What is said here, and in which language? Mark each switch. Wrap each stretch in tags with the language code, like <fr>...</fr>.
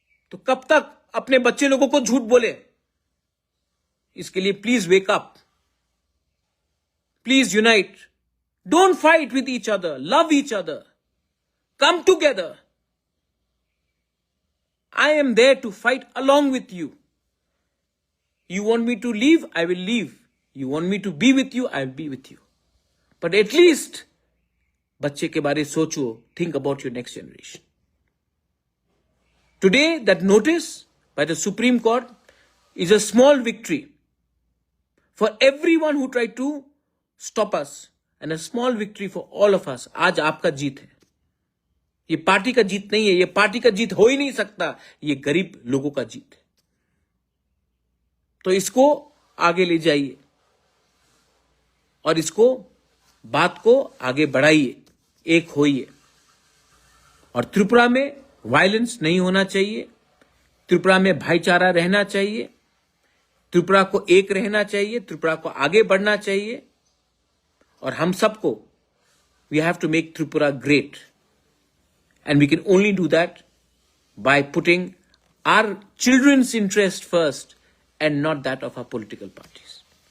<hi>तो कब तक अपने बच्चे लोगों को झूठ बोले? इसके लिए</hi> <en>Please wake up, please unite, don't fight with each other, love each other, come together. I am there to fight along with you. You want me to leave? I will leave. You want me to be with you? I will be with you. But at least,</en> <hi>बच्चे के बारे सोचो.</hi> <en>Think about your next generation. Today, that notice by the Supreme Court is a small victory for everyone who tried to stop us, and a small victory for all of us.</en> <hi>आज आपका जीत है. ये party का जीत नहीं है, ये party का जीत हो ही नहीं सकता, ये गरीब लोगों का जीत है। तो इसको आगे ले जाइए और इसको बात को आगे बढ़ाइए, एक होइए। और त्रिपुरा में वायलेंस नहीं होना चाहिए, त्रिपुरा में भाईचारा रहना चाहिए, त्रिपुरा को एक रहना चाहिए, त्रिपुरा को आगे बढ़ना चाहिए। और हम सबको</hi> <en>We have to make Tripura great. And we can only do that by putting our children's interest first and not that of our political parties.</en>